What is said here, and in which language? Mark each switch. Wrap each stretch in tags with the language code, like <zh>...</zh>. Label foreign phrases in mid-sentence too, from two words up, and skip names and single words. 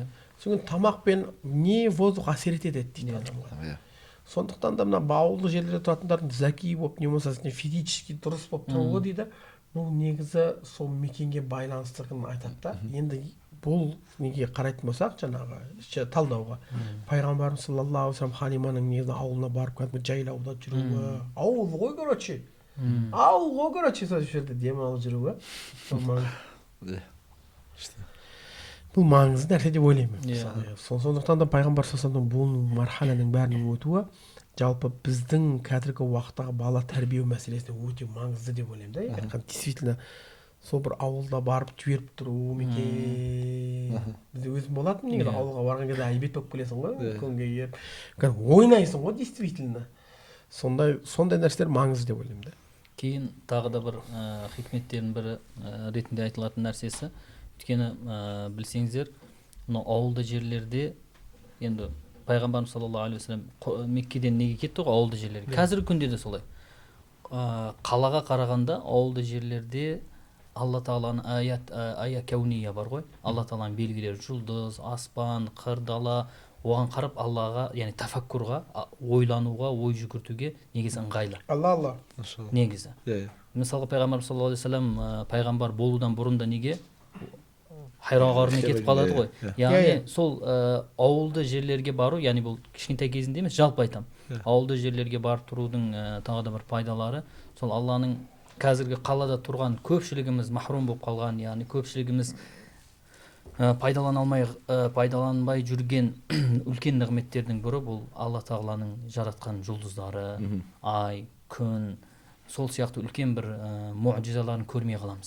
<kk>Содан тамақпен не воздух әсер етеді дейді адамға. Сондықтан да мына ауылды жерлерде тұратындардың зәки болып, не болмаса физически дұрыс болып тұруы дейді, бұл негізі сол мекенге байланыстығын айтады да. Енді бұл неге қарайтын болсақ, жаңағы талдауға, пайғамбарымыз</kk> <ar>صلى الله عليه وسلم</ar> <kk>Халиманың негізі ауылына барып кәдімгі жайлауда жүруі, ауыл ғой, короче, ауыл ғой, короче, сол жерде демалып жүруі, бұл маңызды нәрсе деп ойлаймын. Сондықтан да пайғамбар</kk> <ar>صلى الله عليه وسلم</ar> <kk>бұл мархананың бәрінің өтуі жалпы біздің қазіргі уақыттағы бала тәрбие мәселесіне өте маңызды деп ойлаймын да. Действительно сол бір ауылда барып жіберіп тұру мекен. Бізде өзім болатын, негізі ауылға барған кезде әйбет болып келесің ғой, күнге келіп ойнайсың ғой, действительно. Сондай нәрселер маңызды деп ойлаймын да. Кейін тағы да бір хикметтердің бірі ретінде айтылатын нәрсесі, өйткені білсеңіздер, мына ауылды жерлерде енді пайғамбарымыз</kk> <ar>صلى الله عليه وسلم</ar> <kk>Меккеден неге кетті ғой, ауылды жерлерге. Қазіргі күнде де солай. Қалаға қарағанда ауылды жерлерде Алла Тағаланың</kk> <ar>آية كونية</ar> <kk>бар ғой. Алла Тағаланың белгілері, жұлдыз, аспан, қыр, дала, оған қарап Аллаға, яғни тафаккурға, ойлануға, ой жүгіртуге негізі ыңғайлы. Алла. Негізі. Мысалға пайғамбар</kk> <ar>صلى الله عليه وسلم</ar> <kk>пайғамбар болудан бұрын да неге хайрағарына кетіп қалады ғой. Яғни сол ауылды жерлерге бару, яғни бұл кішкентай кезінде емес, жалпы айтам. Ауылды жерлерге барып тұрудың тағы да бір пайдалары, сол Алланың қазіргі қалада тұрған көпшілігіміз махрум болып қалған, яғни көпшілігіміз пайдаланбай жүрген үлкен нығметтердің бірі бұл Алла Тағаланың жаратқан жұлдыздары, ай, күн, сол сияқты үлкен бір муъжизаларын көрмей қаламыз.</kk>